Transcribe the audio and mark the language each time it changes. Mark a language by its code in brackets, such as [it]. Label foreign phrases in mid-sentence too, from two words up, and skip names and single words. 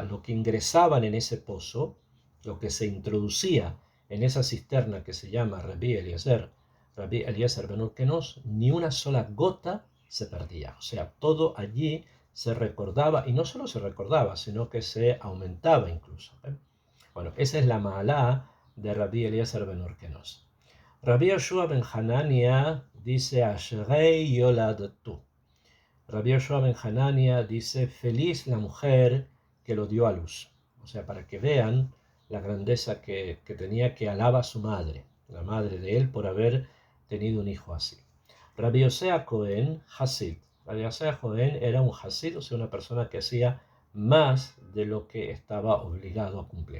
[es] Lo que ingresaban en ese pozo, lo que se introducía en esa cisterna que se llama Rabbi Eliezer ben Urkenos, ni una sola gota se perdía. O sea, todo allí se recordaba, y no solo se recordaba, sino que se aumentaba incluso. Bueno, esa es la ma'alá de Rabbi Eliezer ben Urkenos. Rabbi Yoshua ben Hanania dice [he] אשרי יולדתו. [es] Rabbi Yoshua ben Hanania dice feliz la mujer que lo dio a luz. O sea, para que vean la grandeza que tenía, que alaba a su madre, la madre de él, por haber tenido un hijo así. Rabbi Yosea Cohen, Hasid. Rabbi Yosea Cohen era un Hasid, o sea, una persona que hacía más de lo que estaba obligado a cumplir.